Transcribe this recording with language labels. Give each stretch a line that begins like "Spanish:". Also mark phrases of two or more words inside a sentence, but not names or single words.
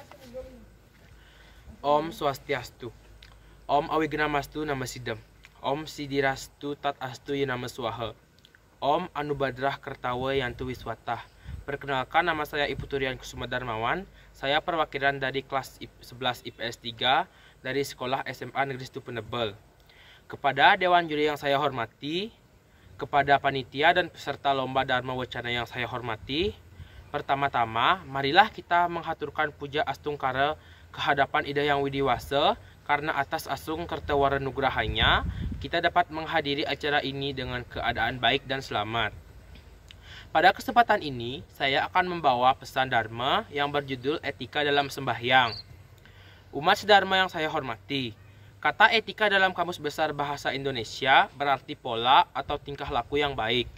Indonesian: Om Swastiastu.
Sanskrit: Om Awignamastu Nama Sidam. Om Sidirastu Tat Astu Nama Swaha. Om Anubadrah Kertawa Yantu Wiswatah.
Indonesian: Perkenalkan, nama saya Ibu Turian Kusuma Darmawan. Saya perwakilan dari kelas 11 IPS 3 dari sekolah SMA Negeri Situ Penebel. Kepada Dewan Juri yang saya hormati, kepada panitia dan peserta lomba Dharma Wacana yang saya hormati, pertama-tama marilah kita menghaturkan puja astungkara kehadapan Ida Yang Widiwasa, karena atas asung kertawara nugrahanya kita dapat menghadiri acara ini dengan keadaan baik dan selamat. Pada kesempatan ini saya akan membawa pesan Dharma yang berjudul Etika dalam Sembahyang. Umat sedharma yang saya hormati, kata etika dalam Kamus Besar Bahasa Indonesia berarti pola atau tingkah laku yang baik.